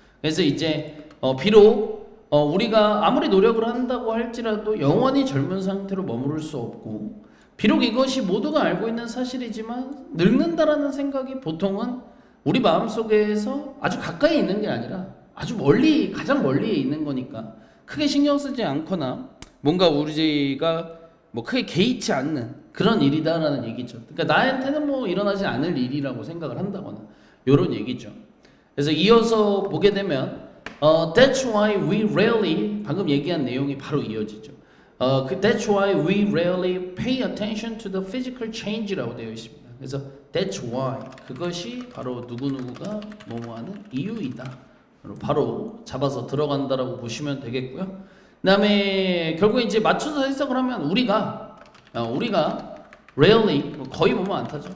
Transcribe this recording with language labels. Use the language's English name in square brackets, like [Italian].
[Korean] 그래서 이제 비록 우리가 아무리 노력을 한다고 할지라도 영원히 젊은 상태로 머무를 수 없고 비록 이것이 모두가 알고 있는 사실이지만 늙는다라는 생각이 보통은 우리 마음속에서 아주 가까이 있는 게 아니라 아주 멀리 가장 멀리에 있는 거니까 크게 신경 쓰지 않거나 뭔가 우리가 뭐 크게 개의치 않는 그런 일이다라는 얘기죠. 그러니까 나한테는 뭐 일어나지 않을 일이라고 생각을 한다거나 이런 얘기죠. 그래서 이어서 보게 되면 [English] That's why we rarely [Korean] 방금 얘기한 내용이 바로 이어지죠. [English] That's why we rarely pay attention to the physical change라고 [Korean] 되어 있습니다. 그래서 [English] That's why [Korean] 그것이 바로 누구누구가 뭐뭐하는 이유이다. 바로 잡아서 들어간다라고 보시면 되겠고요. 그다음에 결국 이제 맞춰서 해석을 하면 우리가 rarely 거의 뭐뭐 안 타죠.